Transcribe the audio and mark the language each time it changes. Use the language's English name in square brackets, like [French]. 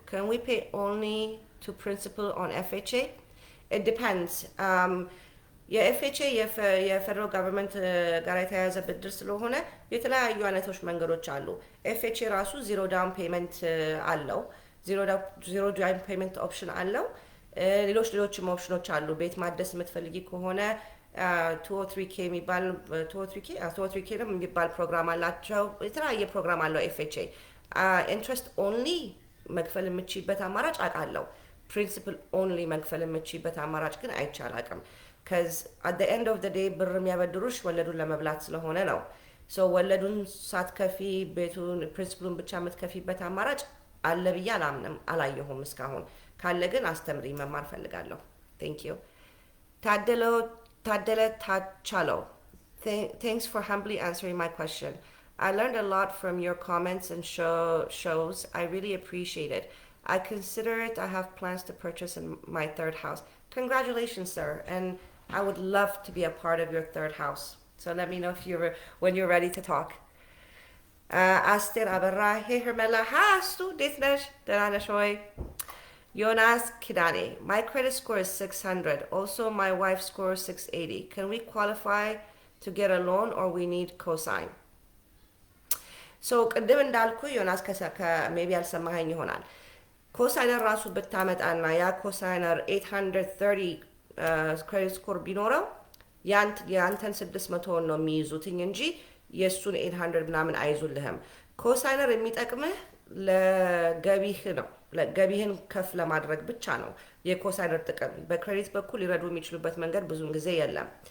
[English] Can we pay only to principal on FHA? It depends. [Amharic] የኤፍኤችኤ የፌደራል ጋቨርንመንት ጋር የተያያዘ ብድር ስለሆነ የተለያዩ አይነቶች መንገዶች አሉ። ኤፍኤችኤ ራሱ ዜሮ ዳውን ፔመንት አለው፣ ዜሮ ዳውን ፔመንት ኦፕሽን አለው። ሌሎችም ኦፕሽኖች አሉ። ቤት ማደስ የምትፈልጊ ከሆነ 203K የሚባል 203K ነው የሚባል ፕሮግራም አላቸው። የተለያየ ፕሮግራም አለው ኤፍኤችኤ። ኢንትረስት ኦንሊ መክፈል የምችይበት አማራጭ አውቃለሁ። ፕሪንሲፕል ኦንሊ መክፈል የምችይበት አማራጭ ግን አይቻል አቅም ከዚ [English] አት ኤንድ ኦፍ ዴይ [Amharic] ብር የሚያበድሩሽ ወለዱን ለመብላት ስለሆነ ነው። ሶ ወለዱን ሳትከፊ ቤቱን ፕሪንሲፕሉን ብቻ የምትከፊበት አማራጭ አለ ብዬ አላምንም፣ አላየሁም እስካሁን። ካለ ግን አስተምሪ፣ መማር ፈልጋለሁ። [English] ቴንክ ዩ። [Amharic] ታደለ ታቻለው [English] thanks for humbly answering my question. I learned a lot from your comments and shows. I really appreciate it. I consider it. I have plans to purchase in my third house. Congratulations, sir. And I would love to be a part of your third house. So let me know if when you're ready to talk. Aster Abarra, hey Hermela, ha, stu, Dithnesh, Danana Shoy. Jonas Kidani, my credit score is 600. Also, my wife's score is 680. Can we qualify to get a loan or we need cosign? [Amharic] So, ቅድም እንዳልኩ ዮናስ ሜቢ አልሰማኸኝ ይሆናል። ኮሳይነር ራሱ ብታመጣና ያ ኮሳይነር 830 ክሬዲት ስኮር ቢኖረው የአንተን 600 ነው የሚይዙትኝ እንጂ የእሱን 800 ምናምን አይዙልህም። ኮሳይነር የሚጠቅምህ ለገቢህ ነው። ገቢህን ከፍ ለማድረግ ብቻ ነው የኮሳይነር ጥቅም። በክሬዲት በኩል ሊረዱ የሚችሉበት መንገድ ብዙን ጊዜ የለም።